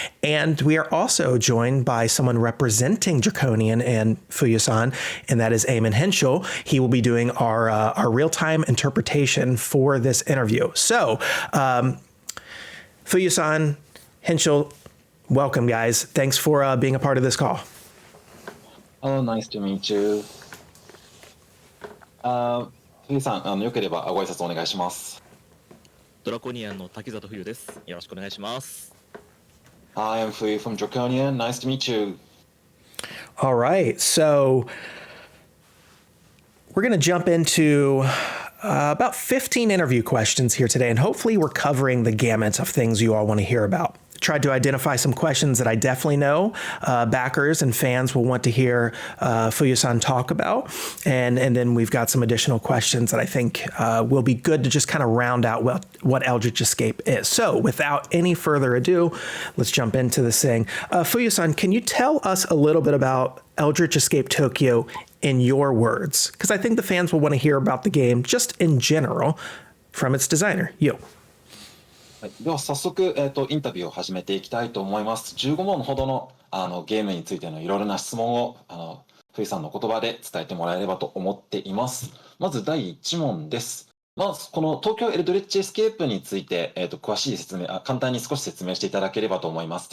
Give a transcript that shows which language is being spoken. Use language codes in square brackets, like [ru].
[en] And we are also joined by someone representing Draconian and Fuyu-san, and that is Eamon Henschel. He will be doing our real-time interpretation for this interview. So, Fuyu-san, Henschel, welcome, guys. Thanks for being a part of this call. Oh, nice to meet you. [ja] 冬さん、よければご挨拶お願いします。ドラコニアンの滝里冬です。よろしくお願いします。 [en] Hi, I'm Fuyu from Draconian. Nice to meet you. All right, so we're going to jump into about 15 interview questions here today, and hopefully we're covering the gamut of things you all want to hear about. Tried to identify some questions that I definitely know backers and fans will want to hear Fuyu-san talk about. And then we've got some additional questions that I think will be good to just kind of round out what Eldritch Escape is. So without any further ado, let's jump into this thing. Fuyu-san, can you tell us a little bit about Eldritch Escape Tokyo in your words? Because I think the fans will want to hear about the game just in general from its designer, you. [ja] はい、では早速、インタビューを始めていきたいと思います。 15問ほどの、ゲームについてのいろいろな質問を冬さんの言葉で伝えてもらえればと思っています。まず第1問です。まずこの東京エルドリッチエスケープについて、詳しい説明簡単に少し説明していただければと思います。